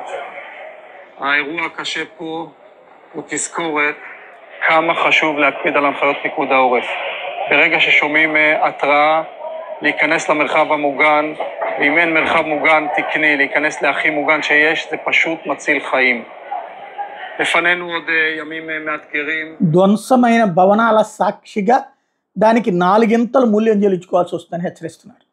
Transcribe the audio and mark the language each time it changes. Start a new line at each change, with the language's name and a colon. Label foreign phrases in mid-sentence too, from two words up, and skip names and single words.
Hebrew: האירוע הקשה פה הוא תזכורת כמה חשוב להקפיד על הנחיות פיקוד העורף. ברגע ששומעים התראה להיכנס למרחב המוגן, ואם אין מרחב מוגן תקני, להיכנס להכי מוגן שיש, זה פשוט מציל חיים. לפנינו עוד ימים מאתגרים.
Telugu: ధ్వంసమైన భవనాల సాక్షిగా దానికి 4 ఇంతలు మూల్యం చెల్లించుకోవాల్సి వస్తుందని హెచ్చరిస్తున్నారు.